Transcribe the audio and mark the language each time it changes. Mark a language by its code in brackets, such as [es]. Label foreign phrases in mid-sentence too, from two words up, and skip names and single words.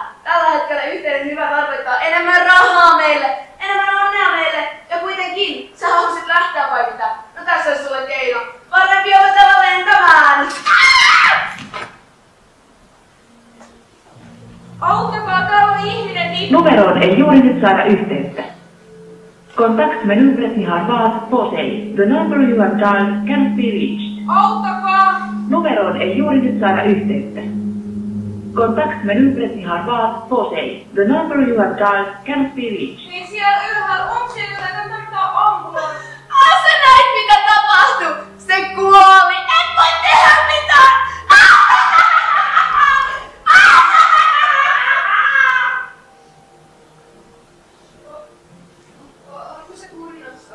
[fi] Tällä hetkellä yhteinen hyvä tarkoittaa enemmän rahaa meille, enemmän onnea meille. Ja kuitenkin, sä haluaisit lähteä vai mitä? No tässä on sulle keino. Parempi opetella lentämään. Auttakaa, täällä on ihminen niin... Numeroon ei juuri nyt saada yhteyttä. [sv] Kontaktmenumret ni har valt på sig. [en] The number you have dialed cannot be reached. [fi] Auttakaa! Numeroon ei juuri nyt saada yhteyttä. [sv] Kontaktmenumret ni har valt på sig. [en] The number you have dialed cannot be reached. [fi] Niin siellä ylhäällä, onko siellä jotain tarvitaan ambulanssi? Sä näit mitä tapahtui? Se kuoli! En voi tehdä mitään! Onko se kurinassa?